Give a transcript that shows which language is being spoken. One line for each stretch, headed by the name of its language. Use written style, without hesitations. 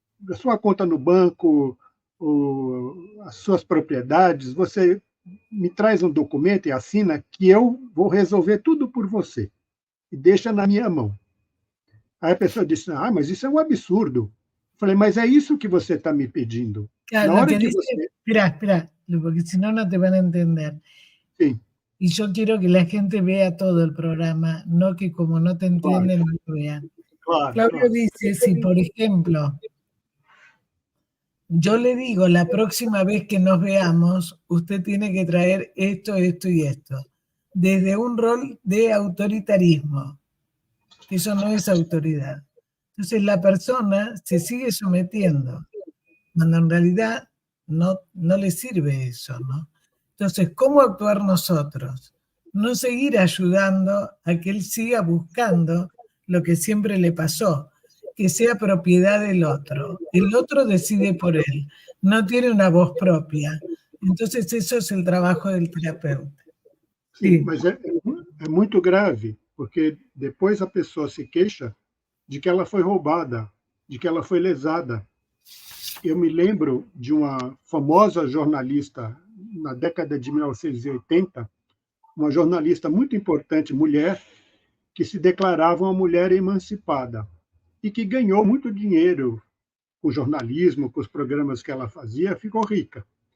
Portuguese: A sua conta no banco, as suas propriedades, você me traz um documento e assina que eu vou resolver tudo por você. E deixa na minha mão. Aí a pessoa disse: mas isso é um absurdo. Eu falei: mas é isso que você está me pedindo. Claro, na hora que você...
Spanish: Espera, porque si no, no te van a entender.
Portuguese: Sim.
Spanish: Y yo quiero que la gente vea todo el programa, no que como no te entienden, no lo vean. Claudio dice, si por ejemplo, yo le digo, la próxima vez que nos veamos, usted tiene que traer esto, esto y esto, desde un rol de autoritarismo, que eso no es autoridad. Entonces la persona se sigue sometiendo, cuando en realidad no le sirve eso, ¿no? Entonces, ¿cómo actuar nosotros? No seguir ayudando a que él siga buscando lo que siempre le pasó, que sea propiedad del otro. El otro decide por él, no tiene una voz propia. Entonces, eso es el trabajo del terapeuta.
Portuguese: Sim, mas é muito grave, porque depois a pessoa se queixa de que ela foi roubada, de que ela foi lesada. Eu me lembro de uma famosa jornalista na década de 1980, uma jornalista muito importante, mulher, que se declarava uma mulher emancipada e que ganhou muito dinheiro com o jornalismo, com os programas que ela fazia, ficou rica.